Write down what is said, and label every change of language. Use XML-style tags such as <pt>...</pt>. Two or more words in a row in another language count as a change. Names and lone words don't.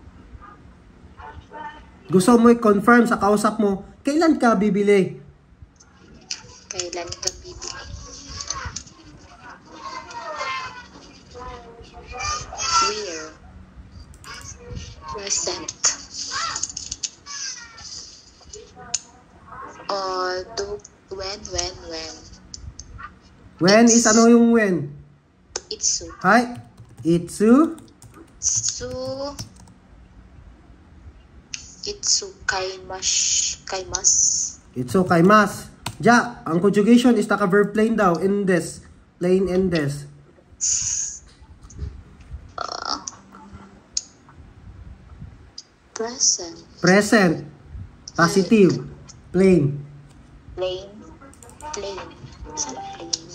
<tl>Gusto mo i-confirm sa kausap mo, kailan ka bibili? kailan ka bibili?</tl> <en>Where? Present. When? When is</en> <tl>ano yung</tl> <en>when?</en> <ja>Itsu. Hi. Itsu. Itsu kaimasu. Itsu kaimasu. Ja,</ja> <tl>ang conjugation is naka-verb plain daw.</tl> <en>Endes. Plain endes. Present. Present. Positive. Plain. Plain. Saan plain?</en>